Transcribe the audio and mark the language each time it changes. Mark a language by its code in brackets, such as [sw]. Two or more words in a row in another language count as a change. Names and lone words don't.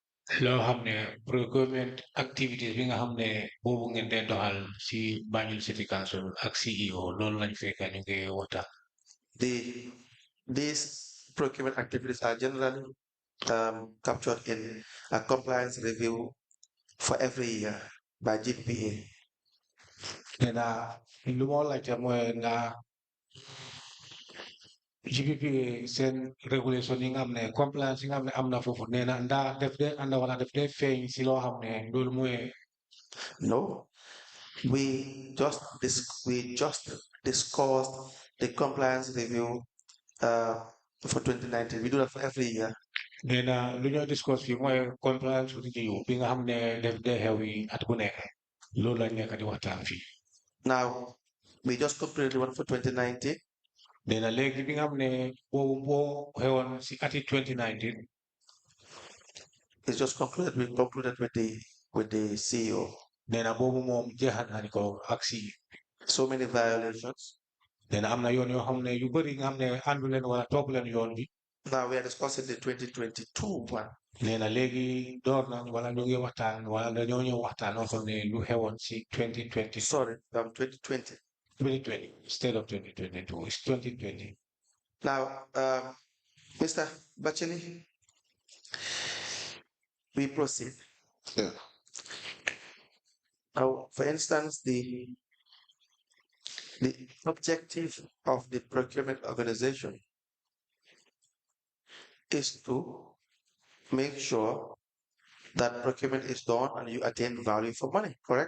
[wo] loo xam ne [en] procurement activities [wo] bi nga xam ne boobu ngeen dee doxal si Banjul City Council ak CEO loolu lañ fekk ñu ngi waxtaan. [en] The these procurement activities are generally captured in a compliance review for every year by GPA. [wo] nee na lu moo laajte mooy nga GPPA seen régulation yi nga xam ne compliance yi nga xam ne am na foofu nee na ndaa def dee ànd wala def dee feeñ si loo xam ne loolu mooy. [en] No, we just discussed the compliance review for 2019. We do that for every year. [wo] nee na lu ñoo discuss fii mooy [en] compliance review [wo] bi nga xam ne def dee xew yi at bu nekk loolu lañ nekk di waxtaan fii. [en] Now, we just completed the one for 2019. [wo] nee na léegi bi nga xam ne boobu boo xewoon si ati 2019. [en] It's just concluded. We concluded with the CEO. [wo] nee na boobu moom jeexal nañ ko ak si. [en] So many violations. [wo] nee na am na yoon yoo xam ne yu bëri nga xam ne àndu leen wala topp leen yoon bi. [en] Now we are discussing the 2022 one. [wo] nee na léegi door nañ wala ñu ngi waxtaan wala dañoo ñëw waxtaan oo xam ne lu xewoon si 2020. [en] Sorry, 2020. 2020 instead of 2022 it's 2020. Now, Mr. Bachili, we proceed. Yeah. Now, for instance, the objective of the procurement organization is to make sure that procurement is done and you attain value for money, correct?